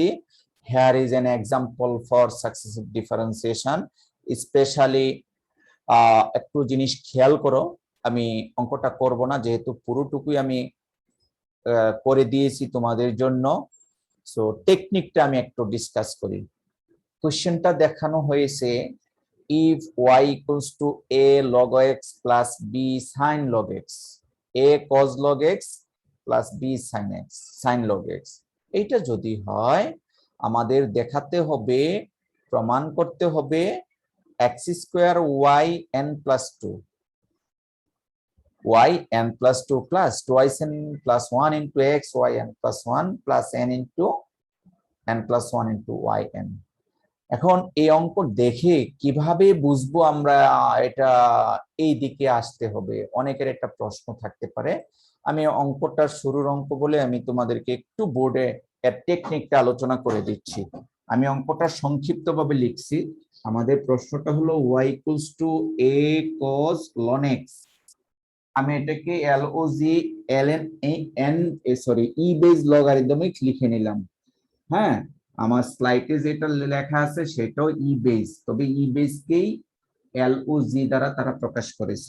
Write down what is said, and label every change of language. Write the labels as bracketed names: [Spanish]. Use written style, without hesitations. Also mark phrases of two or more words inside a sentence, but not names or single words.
[English] here is an example for successive differentiation. [Bangla] স্পেশালি একটু জিনিস খেয়াল করো, আমি অঙ্কটা করব না যেহেতু পুরোটুকুই আমি করে দিয়েছি তোমাদের জন্য। সো টেকনিকটা আমি একটু ডিসকাস করি। কোশ্চেনটা দেখানো হয়েছে [English] if y equals to a log x plus b sin log x, a cos log x plus b sin log x, [Bangla] এইটা যদি হয় আমাদের দেখাতে হবে, প্রমাণ করতে হবে [English] x স্কয়ার y n plus 2 y n plus 2 plus twice n plus 1 into x y n plus 1 plus n into n plus 1 into y n। [Bangla] এখন এই অঙ্ক দেখে কিভাবে বুঝবো আমরা এটা এই দিকে আসতে হবে, অনেকের একটা প্রশ্ন থাকতে পারে। আমি অঙ্কটা শুরুর অঙ্ক বলে আমি তোমাদেরকে একটু বোর্ডে এর টেকনিকটা আলোচনা করে দিচ্ছি। আমি অঙ্কটা সংক্ষিপ্তভাবে লিখছি। আমাদের প্রশ্নটা হলো [English] y equals to a cos ln x। [Bangla] আমি এটাকে LOG ln n e বেস লগারিদমিক লিখে নিলাম। হ্যাঁ, আমার স্লাইডে যেটা লেখা আছে সেটাও ই বেস, তবে ই বেসকেই LOG দ্বারা তারা প্রকাশ করেছে।